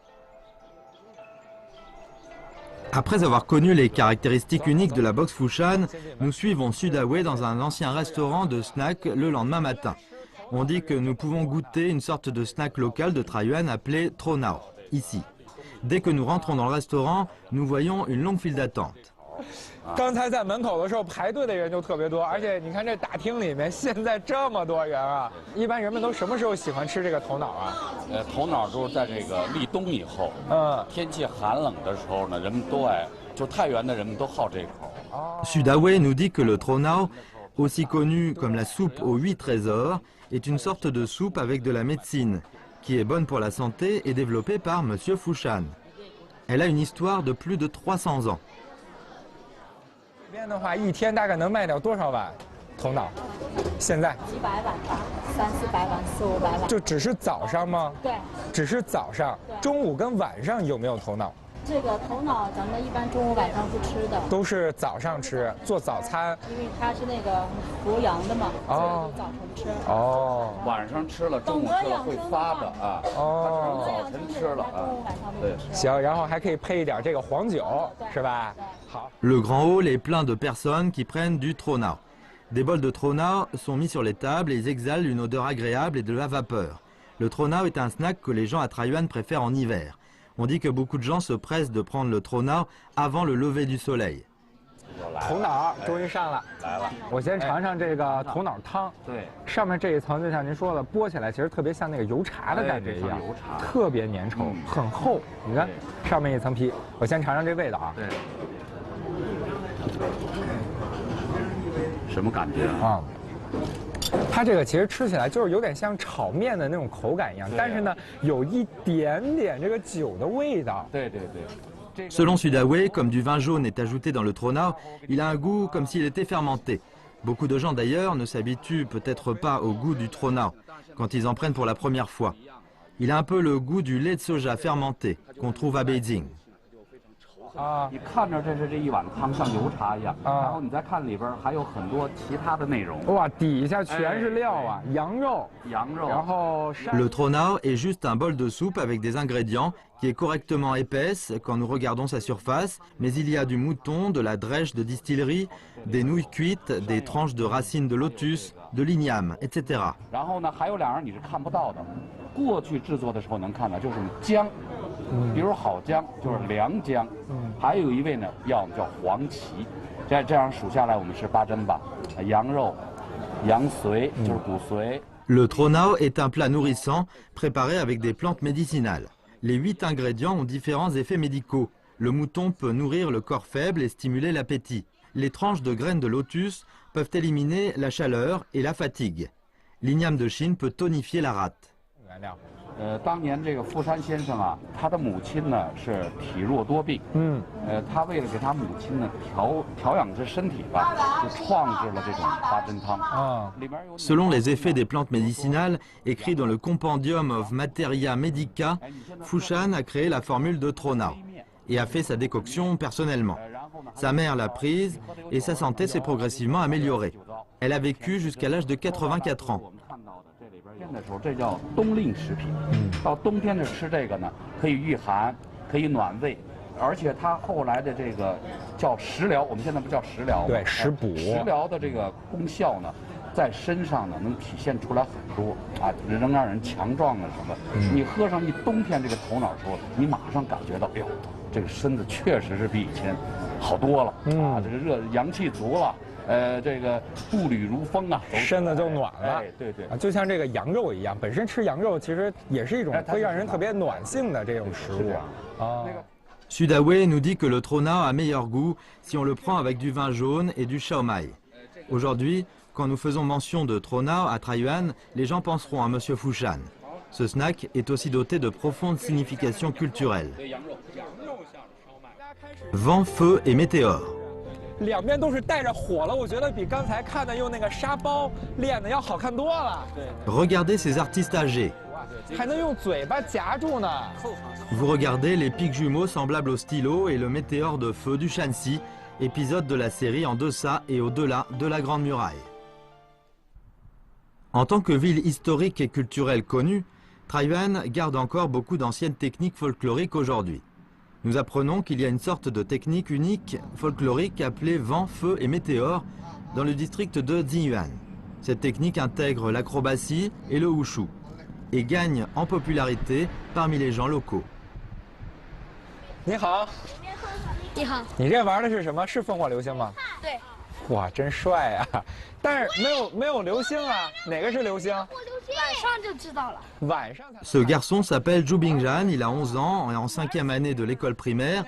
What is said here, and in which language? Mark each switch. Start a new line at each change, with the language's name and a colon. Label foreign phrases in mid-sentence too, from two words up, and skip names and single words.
French: Après avoir connu les caractéristiques uniques de la boxe Fushan, nous suivons Sudaway dans un ancien restaurant de snack le lendemain matin. On dit que nous pouvons goûter une sorte de snack local de Taiyuan appelé Tronao, ici. Dès que nous rentrons dans le restaurant, nous voyons une longue file d'attente.
Chinese: 刚才在门口的时候排队的人就特别多，而且你看这大厅里面现在这么多人啊！一般人们都什么时候喜欢吃这个头脑啊？头脑就是在这个立冬以后，天气寒冷的时候呢，人们都爱，就太原的人们都好这口。
French: Sudaway nous dit que le tronao, aussi connu comme la soupe aux 8 trésors, est une sorte de soupe avec de la médecine, qui est bonne pour la santé et développée par M. Fushan. Elle a une histoire de plus de 300 ans.
Chinese: 这边的话，一天大概能卖掉多少碗头脑？现在几百碗吧，300-400碗，400-500碗。就只是早上吗？对，只是早上。中午跟晚上有没有头脑？这个头脑咱们一般中午晚上不吃的，都是早上吃，做早餐。因为它是那个补阳的嘛，所以早晨吃。哦，晚上吃了，中午吃了会发的啊。哦，早晨吃了啊。对，行，然后还可以配一点这个黄酒，是吧？好。
French: Le grand hall est plein de personnes qui prennent du tronao. Des bols de tronao sont mis sur les tables et ils exhalent une odeur agréable et de la vapeur. Le tronao est un snack que les gens à Taiyuan préfèrent en hiver. On dit que beaucoup de gens se pressent de prendre le tronao avant le lever du soleil.
Chinese: 头脑终于上了，来了。我先尝尝这个头脑汤。对，上面这一层就像您说的，剥起来其实特别像那个油茶的感觉一样，油茶特别粘稠，很厚。你看上面一层皮，我先尝尝这味道啊。对。什么感觉啊？它这个其实吃起来就是有点像炒面的那种口感一样，但是呢，有一点点这个酒的味道。对对对。
French: Selon Sudaway, comme du vin jaune est ajouté dans le tronao, il a un goût comme s'il était fermenté. Beaucoup de gens d'ailleurs ne s'habituent peut-être pas au goût du tronao quand ils en prennent pour la première fois. Il a un peu le goût du lait de soja fermenté qu'on trouve à Beijing.
Chinese: 你看着这是这一碗汤像油茶一样，然后你再看里边还有很多其他的内容。哇，底下全是料啊，羊肉，然后
French: Le tronao est juste un bol de soupe avec des ingrédients qui est correctement épaisse quand nous regardons sa surface, mais il y a du mouton, de la drèche de distillerie, des nouilles cuites, des tranches de racines de lotus, de l'igname, etc.
Chinese: 然后呢，还有两样你是看不到的，过去制作的时候能看到，就是姜。比如好姜就是良姜，还有一味呢药叫黄芪，这样数下来我们是8珍吧，羊肉、羊髓就是骨髓，
French: Le tronao est un plat nourrissant préparé avec des plantes médicinales. Les 8 ingrédients ont différents effets médicaux. Le mouton peut nourrir le corps faible et stimuler l'appétit. Les tranches de graines de lotus peuvent éliminer la chaleur et la fatigue. L'igname de Chine peut tonifier la rate.
Chinese: 当年这个富山先生啊，他的母亲呢是体弱多病，他为了给他母亲呢调养这身体吧，就创制了这种八珍汤啊。
French: Selon les effets des plantes médicinales, écrit dans le Compendium of Materia Medica, Fushan a créé la formule de tronao et a fait sa décoction personnellement. Sa mère l'a prise et sa santé s'est progressivement améliorée. Elle a vécu jusqu'à l'âge de 84 ans.
Chinese: 的时候，这叫冬令食品。到冬天的吃这个呢，可以御寒，可以暖胃，而且它后来的这个叫食疗，我们现在不叫食疗，对，食补。食疗的这个功效呢，在身上呢能体现出来很多啊，能让人强壮啊什么。你喝上一冬天这个头脑的时候，你马上感觉到，哎呦，这个身子确实是比以前好多了啊，这个阳气足了。这个步履如风啊，身子就暖了。哎，对对，就像这个羊肉一样，本身吃羊肉其实也是一种会让人特别暖性的这种食物啊。
French: Sudaway nous dit que le tronao a meilleur goût si on le prend avec du vin jaune et du shaomai. Aujourd'hui, quand nous faisons mention de tronao à Taiyuan, les gens penseront à Monsieur Fushan. Ce snack est aussi doté de profondes significations culturelles. Vent, feu et météore.
Chinese: 两边都是带着火了，我觉得比刚才看的用那个沙包练的要好看多了。
French: Regardez ces artistes âgés.
Chinese: 还能用嘴巴夹住呢。
French: Vous regardez les pics jumeaux semblables au stylo et le météore de feu du Shanxi, épisode de la série En deçà et au-delà de la Grande Muraille. En tant que ville historique et culturelle connue, Taiyuan garde encore beaucoup d'anciennes techniques folkloriques aujourd'hui. Nous apprenons qu'il y a une sorte de technique unique folklorique appelée vent, feu et météore dans le district de Xinyuan. Cette technique intègre l'acrobatie et le wushu et gagne en popularité parmi les gens locaux.
Chinese: 你好，你好，你这玩的是什么？是烽火流星吗？对。哇，真帅啊！但是没有流星啊，哪个是流星？晚上就知道了。晚上才。
French: Ce garçon s'appelle Zhu Bingzhan, il a 11 ans et en 5e année de l'école primaire.